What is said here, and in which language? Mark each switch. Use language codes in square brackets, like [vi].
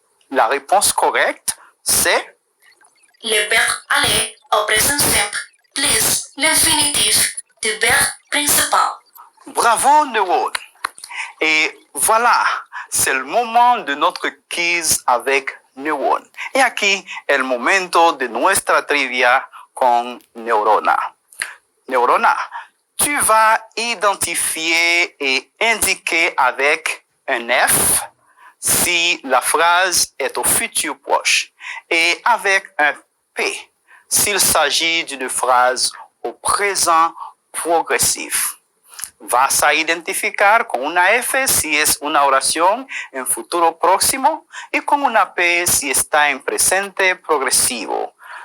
[fr] La réponse correcte, c'est Le verbe aller au présent simple plus l'infinitif du verbe principal. bravo neurone. Et voilà, c'est le moment de notre quiz avec neurone. [es] Y aquí el momento de nuestra trivia con Neurona. [fr] Neurona, tu vas identifier et indiquer avec un F si la phrase est au futur proche et avec un P s'il s'agit d'une phrase au présent progresif. [es] Vas a identificar con una F si es una oración en futuro próximo y con una P si está en presente progresivo.